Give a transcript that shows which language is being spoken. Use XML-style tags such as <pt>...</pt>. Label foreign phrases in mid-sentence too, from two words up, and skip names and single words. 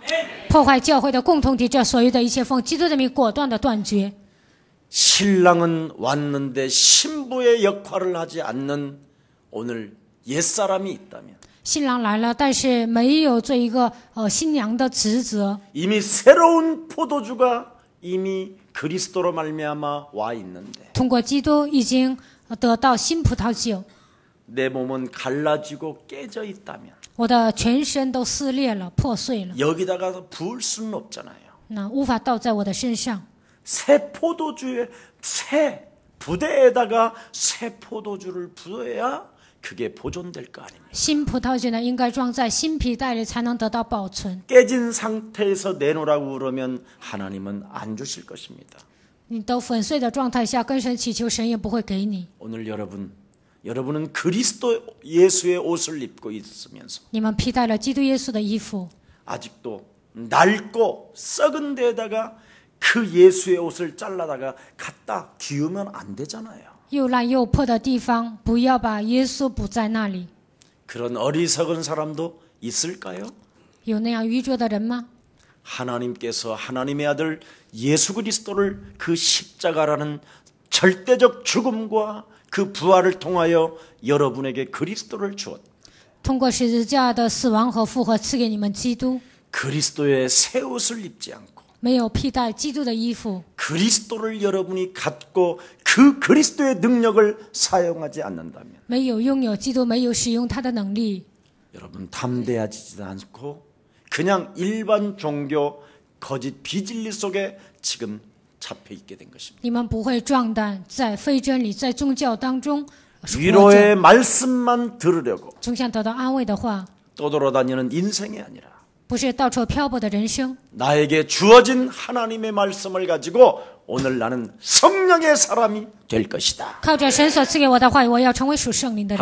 <zh>破坏教会的共同体，这所有的一切奉基督的名果断的断绝。</zh> <ko>신랑은 왔는데 신부의 역할을 하지 않는 오늘 옛사람이 있다면</ko> <zh>新郎来了，但是没有做一个新娘的职责。</zh> <ko>이미 새로운 포도주가 이미 그리스도로 말미암아 와 있는데</ko> <zh>通过基督已经得到新葡萄酒，</zh> <ko>내 몸은 갈라지고 깨져 있다면</ko> <zh>我的全身都撕裂了、破碎了，</zh> <ko>여기다가 부을 수는 없잖아요.</ko> <zh>那无法倒在我的身上。</zh> <ko>새 포도주에 새 부대에다가 새 포도주를 부어야 그게 보존될 거 아닙니까?</ko> <zh>新葡萄酒呢，应该装在新皮袋里，才能得到保存。</zh> <ko>깨진 상태에서 내놓으라고 그러면 하나님은 안 주실 것입니다.</ko> <zh>你都粉碎的状态下跟神祈求，神也不会给你。</zh> <ko>오늘 여러분은 그리스도 예수의 옷을 입고 있으면서</ko> <zh>你们披戴了基督耶稣的衣服，</zh> <ko>아직도 낡고 썩은 데에다가 그 예수의 옷을 잘라다가 갖다 기우면 안 되잖아요.</ko> <zh>又烂又破的地方，不要把耶稣补在那里。</zh> <ko>그런 어리석은 사람도 있을까요?</ko> <zh>有那样愚拙的人吗？</zh> <ko>하나님께서 하나님의 아들 예수 그리스도를 그 십자가라는 절대적 죽음과 그 부활을 통하여 여러분에게 그리스도를 주었다.</ko> <zh>通过十字架的死亡和复活，赐给你们基督，</zh> <ko>그리스도의 새 옷을 입지 않고</ko> <zh>没有披戴基督的衣服，</zh> <ko>그리스도를 여러분이 갖고 그 그리스도의 능력을 사용하지 않는다면</ko> <zh>没有拥有基督，没有使用他的能力，</zh> <ko>여러분 담대해지지 않고 그냥 일반 종교 거짓 비진리 속에 지금 잡혀 있게 된 것입니다.</ko> <zh>你们不会壮胆，在非真理、在宗教当中活</zh> <ko>위로의</ko> <zh>着，</zh> <ko>말씀만 들으려고</ko> <zh>总想得到安慰的话，</zh> <ko>떠돌아다니는 인생이 아니라</ko> <zh>不是到处漂泊的人生。</zh> <ko>나에게 주어진 하나님의 말씀을 가지고 오늘 나는 성령의 사람이 될 것이다</ko> <zh>靠着神所赐给我的话语，我要成为属圣灵的人。</zh>